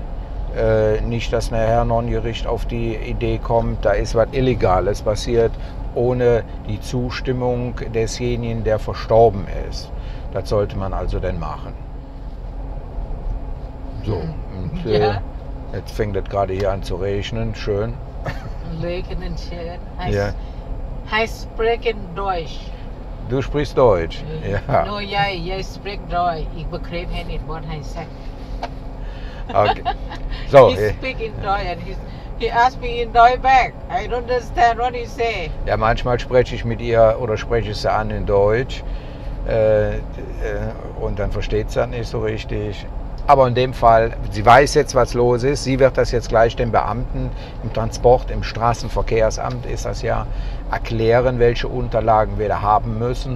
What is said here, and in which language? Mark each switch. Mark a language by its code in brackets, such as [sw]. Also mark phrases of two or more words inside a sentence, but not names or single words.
[de] Nicht, dass nachher noch ein Gericht auf die Idee kommt, da ist was Illegales passiert, ohne die Zustimmung desjenigen, der verstorben ist. Das sollte man also dann machen. So, und Ja. jetzt fängt es gerade hier an zu regnen, schön. Regnen schön. Heißt, Ja. [nl] Hij spreekt in Deutsch. [de] Du sprichst Deutsch. Ja. [nl] No, jij spreekt Deutsch. Ik begreep hij niet wat hij zegt. [en] Okay. So, He speak in Deutsch and he asked me in Deutsch back. I don't understand what he say. [de] ja, manchmal spreche ich mit ihr oder spreche ich sie an in Deutsch und dann versteht sie das nicht so richtig. Aber in dem Fall, sie weiß jetzt, was los ist. Sie wird das jetzt gleich den Beamten im Transport, im Straßenverkehrsamt ist das ja, erklären, welche Unterlagen wir da haben müssen.